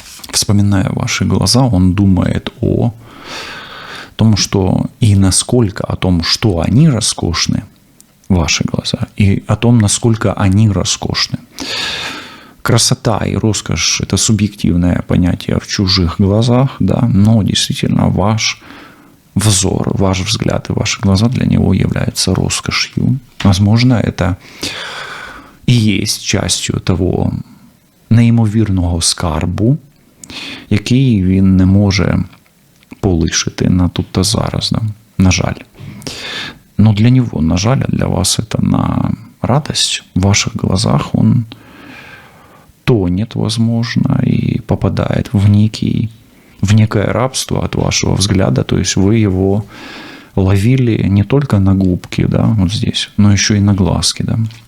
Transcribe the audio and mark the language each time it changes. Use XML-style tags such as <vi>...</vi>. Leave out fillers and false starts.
<ru>Вспоминая ваши глаза, он думает о том, что и насколько о том, что они роскошны, ваши глаза, и о том, насколько они роскошны. Красота и роскошь – это субъективное понятие в чужих глазах, да, но действительно ваш взор, ваш взгляд и ваши глаза для него являются роскошью.</ru> <uk>Возможно, это і є частю того неймовірного скарбу, який він не може полишити на тут та зараз, да? На жаль.</uk> <ru>Но для него, на жаль, а для вас это на радость. В ваших глазах он тонет, возможно, и попадает в некое рабство от вашего взгляда. То есть вы его ловили не только на губки, да, вот здесь, но еще и на глазки, да.</ru>